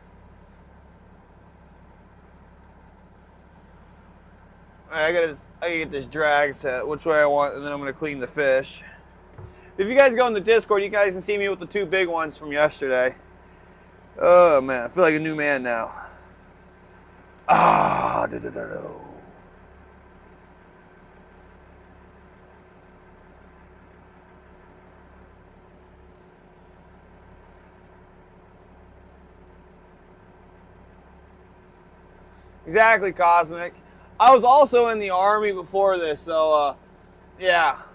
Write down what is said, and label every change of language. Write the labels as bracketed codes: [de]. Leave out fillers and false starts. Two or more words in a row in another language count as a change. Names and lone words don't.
[en] All right, I gotta get this drag set which way I want, and then I'm gonna clean the fish. If you guys go in the Discord, you guys can see me with the 2 big ones from yesterday. Oh man, I feel like a new man now. Ah, da-da-da-da. Exactly, Cosmic. I was also in the Army before this, so yeah.